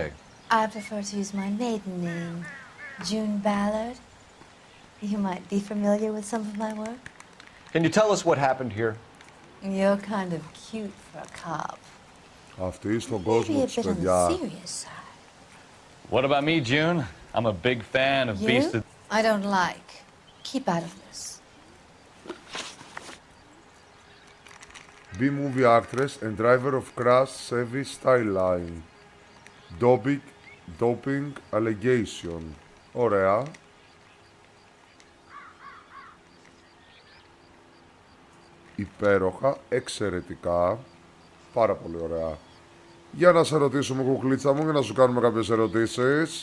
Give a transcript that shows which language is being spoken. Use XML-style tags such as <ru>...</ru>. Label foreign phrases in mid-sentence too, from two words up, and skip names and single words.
<en>I prefer to use my maiden name, June Ballard. You might be familiar with some of my work. Can you tell us what happened here? You're kind of cute for a cop.</en> <el>Αυτή στον</el> <en>Maybe</en> <el>κόσμο</el> <en>a</en> <el>της,</el> <en>bit on the</en> <el>παιδιά.</el> <en>serious side. What about me, June? I'm a big fan of Beast You? of... I don't like. Keep out of this. B-movie actress and driver of crash Chevy Styline. Doping allegation.</en> <el>Ωραία. Υπέροχα, εξαιρετικά. Πάρα πολύ ωραία. Για να σε ρωτήσουμε, κουκλίτσα μου, και να σου κάνουμε κάποιες ερωτήσεις.</el>